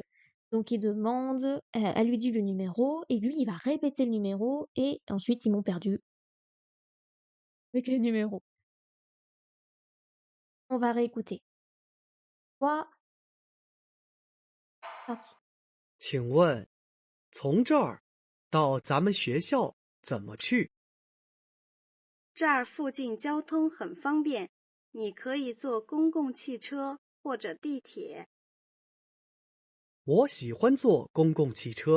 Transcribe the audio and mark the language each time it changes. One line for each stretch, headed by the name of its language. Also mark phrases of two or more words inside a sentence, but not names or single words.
French: Donc il demande, elle lui dit le numéro et lui, il va répéter le numéro et ensuite ils m'ont perdu avec le numéro. On va réécouter. 3, parti.
Chinese: 请问从这儿到咱们学校怎么去？这儿附近交通很方便，你可以坐公共汽车或者地铁。我喜欢坐公共汽车。